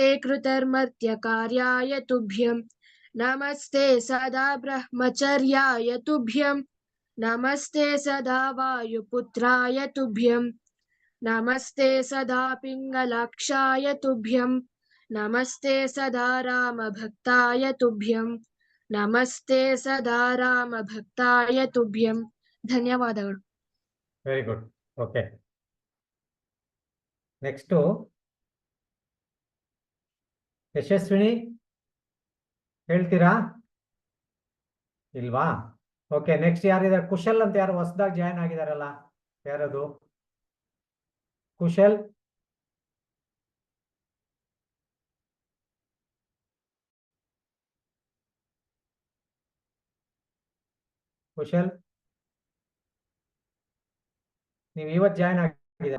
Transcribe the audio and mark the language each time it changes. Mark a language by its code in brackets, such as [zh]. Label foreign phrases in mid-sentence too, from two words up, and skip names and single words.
[sa] कृतर्मर्त्यकार्याय तुभ्यं नमस्ते सदा ब्रह्मचर्याय तुभ्यं नमस्ते सदा वायुपुत्राय तुभ्यं नमस्ते सदा पिङ्गलाक्षाय तुभ्यं नमस्ते सदा रामभक्ताय तुभ्यं नमस्ते सदा रामभक्ताय तुभ्यं ಧನ್ಯವಾದಗಳು. [en] very good. okay, next ಯಶಸ್ವಿನಿ [kn] ಹೇಳ್ತೀರಾ ಇಲ್ವಾ? [en] okay, next ಯಾರಿದ್ದಾರೆ? [kn] ಕುಶಲ್ ಅಂತ ಯಾರು ಹೊಸದಾಗಿ ಜಾಯ್ನ್ ಆಗಿದಾರಲ್ಲ, ಯಾರದು? ಕುಶಲ್ ಕುಶಲ್ ನೀವು ಇವತ್ತು ಜಾಯ್ನ್ ಆಗಿದ್ದೀರಾ?